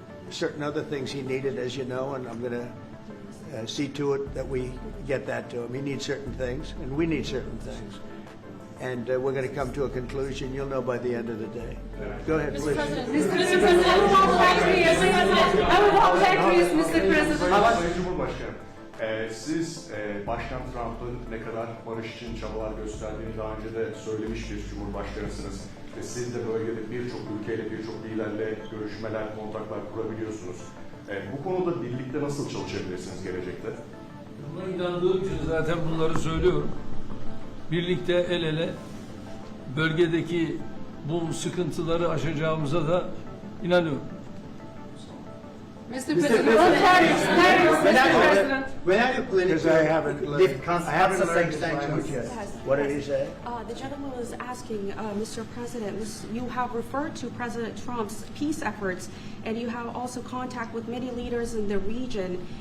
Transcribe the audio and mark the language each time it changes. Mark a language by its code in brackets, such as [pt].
[en] Certain other things he needed, as you know, and I'm going to see to it that we get that to him. He needs certain things, and we need certain things. And we're going to come to a conclusion. You'll know by the end of the day. Go ahead, please. Mr. President, I will walk back to you, Mr. President. [tr] Sayın Cumhurbaşkanım, siz Başkan Trump'ın ne kadar barış için çabalar gösterdiğini daha önce de söylemiş bir Cumhurbaşkanısınız. Ve siz de bölgede birçok ülkeyle, birçok liderle görüşmeler, kontaklar kurabiliyorsunuz. Bu konuda birlikte nasıl çalışabilirsiniz gelecekte? Buna inandığım için zaten bunları söylüyorum. Birlikte el ele bölgedeki bu sıkıntıları aşacağımıza da inanıyorum. [en] Mr. President, Mr. President. When are you planning to lift I haven't learned his language yet. What did he say? The gentleman was asking, Mr. President, you have referred to President Trump's peace efforts, and you have also contact with many leaders in the region.